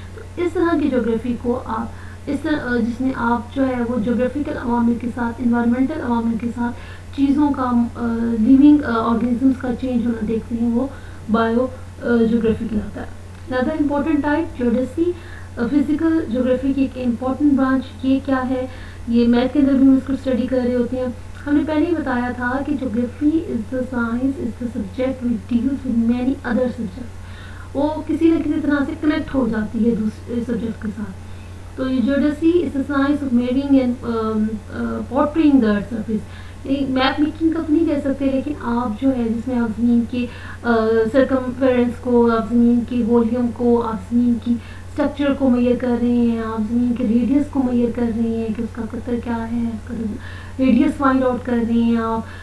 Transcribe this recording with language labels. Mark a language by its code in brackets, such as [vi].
[ur] تو اس طرح کی جیوگرافی کو آپ اس طرح جس میں آپ جو ہے وہ جیوگرافیکل عوامل کے ساتھ انوائرمنٹل عوامل کے ساتھ چیزوں کا لیونگ آرگنزمس کا چینج ہونا دیکھتے ہیں، وہ بایو جیوگرافی کہلاتا ہے. زیادہ important type geodesy physical geography کی ایک امپورٹنٹ برانچ. یہ کیا ہے؟ یہ میتھ کے اندر بھی ہم اس کو اسٹڈی کر رہے ہوتے ہیں. ہم نے پہلے ہی بتایا تھا کہ [en] Geography is the science is the subject which deals with many other subject. [ur] وہ کسی نہ کسی طرح سے کنیکٹ ہو جاتی ہے دوسرے سبجیکٹ کے ساتھ. تو یہ [en] Geodesy is the science of measuring and portraying the earth surface. [ur] Map making کا تو نہیں کہہ سکتے، لیکن آپ جو ہے جس میں آپ زمین کے سرکمفیرنس کو، آپ زمین کے ولیوم کو، آپ زمین کی اسٹرکچر کو میئر کر رہے ہیں، آپ زمین کے ریڈیس کو میئر کر رہے ہیں کہ اس کا قطر کیا ہے، اس کا ریڈیس فائنڈ آؤٹ کر رہے ہیں آپ.